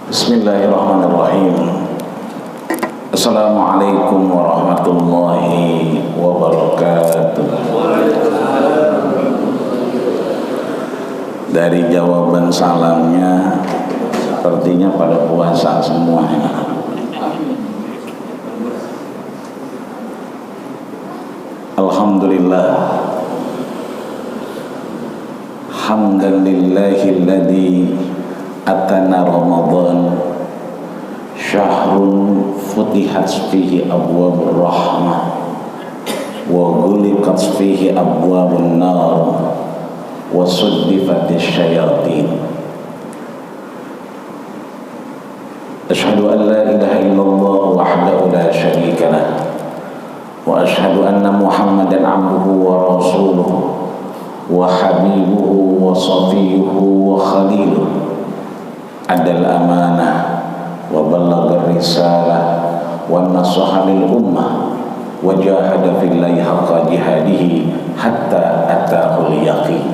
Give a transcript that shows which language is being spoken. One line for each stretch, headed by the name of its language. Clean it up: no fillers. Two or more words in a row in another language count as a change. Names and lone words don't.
Arabic: بسم الله الرحمن الرحيم. السلام عليكم ورحمة الله وبركاته.
Indonesian: Dari jawaban salamnya sepertinya pada puasa semuanya.
Arabic: الحمد لله، حمدا لله الذي آتانا رمضان شهر فتحت فيه أبواب الرحمة وغلقت فيه أبواب النار وصفدت الشياطين. أشهد أن لا إله إلا الله وحده لا شريك له وأشهد أن محمدا عبده ورسوله وحبيبه وصفيه وخليله. أدى الأمانة وبلغ الرسالة ونصح للأمة وجاهد في الله حق جهاده حتى أتاه اليقين.